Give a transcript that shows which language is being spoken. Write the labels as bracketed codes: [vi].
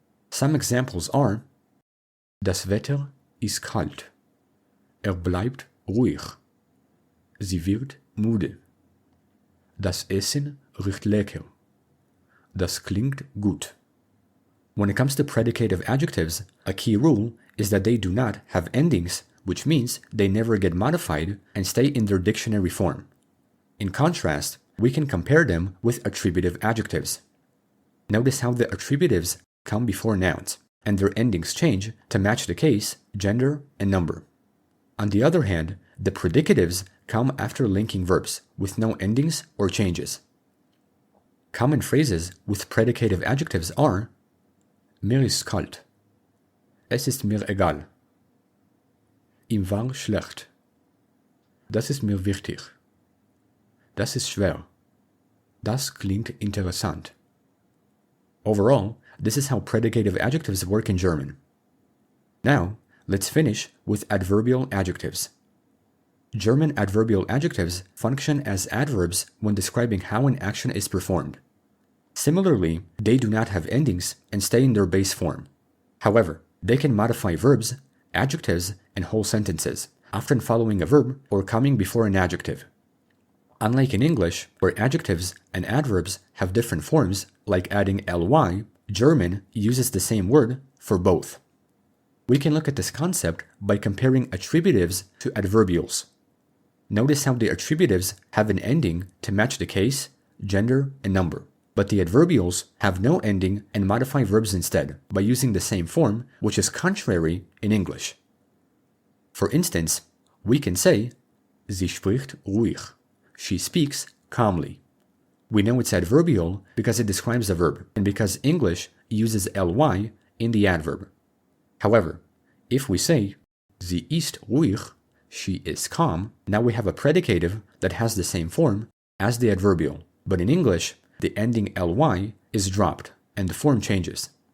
[en] Some examples are: [de] Das Wetter ist kalt. Bleibt ruhig. Sie wird müde. Das Essen riecht lecker. Das klingt gut. [en] When it comes to predicative adjectives, a key rule is that they do not have endings, which means they never get modified and stay in their dictionary form. In contrast, we can compare them with attributive adjectives. Notice how the attributives come before nouns, and their endings change to match the case, gender, and number. On the other hand, the predicatives come after linking verbs, with no endings or changes. Common phrases with predicative adjectives are: [de] Mir ist kalt. Es ist mir egal. Ihm war schlecht. Das ist mir wichtig. Das ist schwer. Das klingt interessant. [en] Overall, this is how predicative adjectives work in German. Now, let's finish with adverbial adjectives. German adverbial adjectives function as adverbs when describing how an action is performed. Similarly, they do not have endings and stay in their base form. However, they can modify verbs, adjectives, and whole sentences, often following a verb or coming before an adjective. Unlike in English, where adjectives and adverbs have different forms, like adding ly, German uses the same word for both. We can look at this concept by comparing attributives to adverbials. Notice how the attributives have an ending to match the case, gender, and number, but the adverbials have no ending and modify verbs instead by using the same form, which is contrary in English. For instance, we can say, [de] Sie spricht ruhig. [en] She speaks calmly. We know it's adverbial because it describes a verb, and because English uses ly in the adverb. However, if we say, [de] Sie ist ruhig, [en] she is calm, now we have a predicative that has the same form as the adverbial, but in English, the ending ly is dropped, and the form changes.